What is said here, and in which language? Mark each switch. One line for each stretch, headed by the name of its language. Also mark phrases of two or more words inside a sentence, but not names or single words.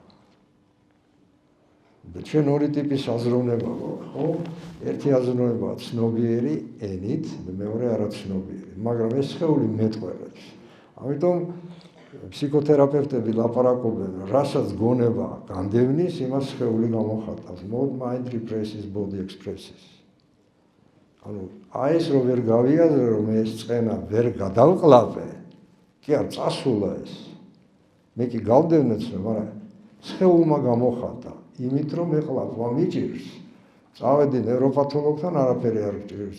Georgian: და ჩვენ ორი ტიპის აზროვნება გვაქვს, ხო? ერთი აზროვნება ცნობიერი ენით, მეორე არაცნობიერი, მაგრამ ეს სხეული მეტყველებს. ამიტომ ფსიქოთერაპევტები ლაპარაკობენ, რასაც გონება განდევნის, იმას სხეული გამოხატავს.
English: Mode, mind represses, body expresses.
Georgian: ანუ აი ეს რომ ვერ გავიაზრე, რომ ეს წყენა ვერ გადავყლაპე, კი არ წასულა ეს. მე კი გავდევნეცნე, მაგრამ სხეულმა გამოხატა, იმით რომ ეყლაპვა მიჭირს. წავედი ნევროპათოლოგთან, არაფერი არ გჭირს.